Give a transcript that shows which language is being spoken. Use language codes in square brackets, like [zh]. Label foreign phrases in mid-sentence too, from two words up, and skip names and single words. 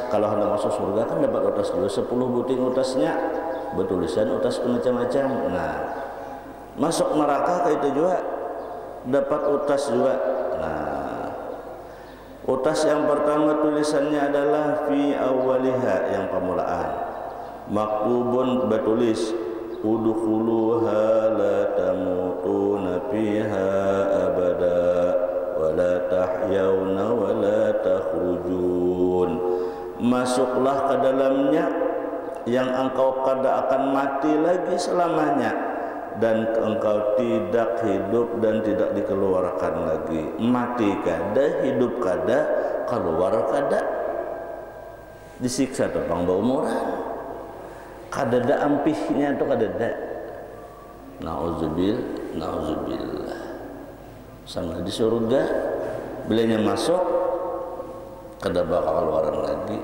[bjn] Kalau hendak masuk surga kan dapat utas juga, 10 buting utasnya bertulisan utas macam-macam. Nah, masuk neraka kayak itu juga dapat utas juga. Nah, utas yang pertama tulisannya adalah [ar] في أولها, [bjn] yang permulaan, maktubun bertulis [ar] ادخلوها لا تموتون فيها أبدا ولا تحيون ولا تخرجون. [bjn] Masuklah ke dalamnya yang engkau kada akan mati lagi selamanya, dan engkau tidak hidup dan tidak dikeluarkan lagi. Mati kada, hidup kada, keluar kada, disiksa topang baumuran, kada da ampihnya itu kada da. Nauzubillah. Sama di surga, bilanya masuk kada bakal keluar lagi.